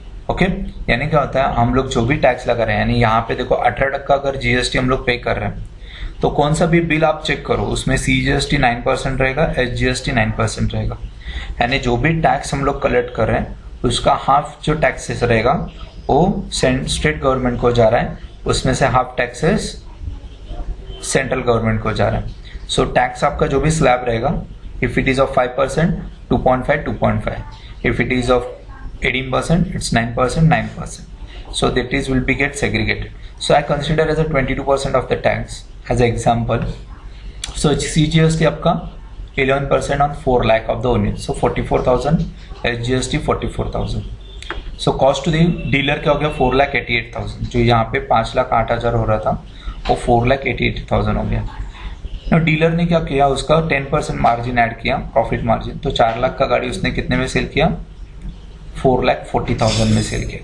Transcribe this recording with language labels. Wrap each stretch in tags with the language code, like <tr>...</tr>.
<hi>Okay, यानी क्या होता है हम लोग जो भी टैक्स लगा रहे हैं, यानी यहाँ पे देखो 18% अगर जीएसटी हम लोग पे कर रहे हैं तो कौन सा भी बिल आप चेक करो उसमें सीजीएसटी 9% रहेगा, एसजीएसटी 9% रहेगा, यानी जो भी टैक्स हम लोग कलेक्ट कर रहे हैं उसका हाफ जो टैक्सेस रहेगा वो स्टेट गवर्नमेंट को जा रहा है, उसमें से हाफ टैक्सेस सेंट्रल गवर्नमेंट को जा रहा है।</hi> <en>so</en> <hi>टैक्स आपका जो भी स्लैब रहेगा,</hi> <en>If it is of 5%, 2.5, 2.5, if it is of 18%, it's 9%, 9%. So that is will be get segregated. So I consider as a 22% of the tax as an example. So CGST आपका 11% on 4 lakh of the onion. So 44,000, SGST 44,000. So cost to the dealer</en> <hi>क्या हो गया 4,88,000, जो यहाँ पे 5,08,000 हो रहा था वो 4,88,000 हो गया। now डीलर ने क्या किया, उसका 10% मार्जिन ऐड किया, प्रॉफिट मार्जिन, तो 4 लाख का गाड़ी उसने कितने में सेल किया 4,40,000 में सेल किया।</hi>